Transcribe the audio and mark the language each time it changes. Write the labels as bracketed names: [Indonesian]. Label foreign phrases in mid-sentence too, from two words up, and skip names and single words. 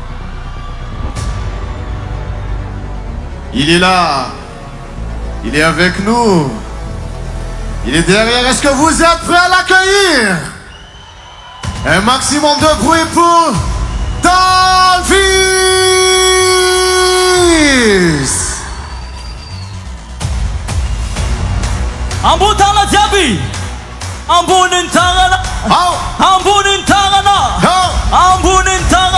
[French] Il est là, il est avec nous, il est derrière. Est-ce que vous êtes prêts à l'accueillir? Un maximum de bruit pour Antalfis. [Malagasy] Ambony tagna jiaby amboniny tagnana amboniny tagnana amboniny tagnana